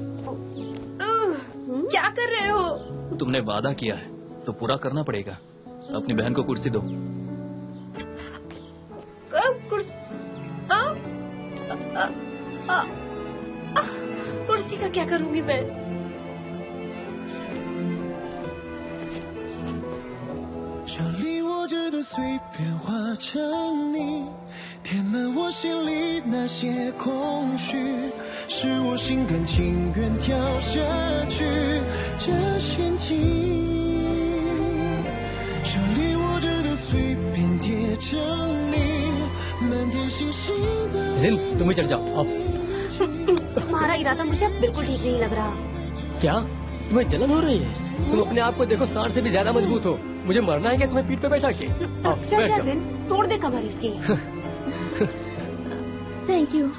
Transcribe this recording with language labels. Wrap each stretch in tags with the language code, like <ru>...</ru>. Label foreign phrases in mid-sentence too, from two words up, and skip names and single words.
<hi>क्या कर रहे हो? तुमने वादा किया है तो पूरा करना पड़ेगा। अपनी बहन को कुर्सी दो। कुर्सी का क्या करूंगी मैं?</hi> <zh>填满我心里那些空虚，是我心甘情愿跳下去这陷阱。手里握着的碎片贴着你，满天星星的。</zh> <hi>जिन, तुम भी चढ़ जाओ। आओ। तुम्हारा इरादा मुझे अब बिल्कुल ठीक नहीं लग रहा। क्या तुम्हें जलन हो रही है? तुम अपने आप को देखो, सांड से भी ज्यादा मजबूत हो। मुझे मरना है क्या तुम्हें पीठ पे बैठा के? आओ, बैठ जाओ। दिन तोड़ दे कमर इसकी।</hi> <en>thank you.</en>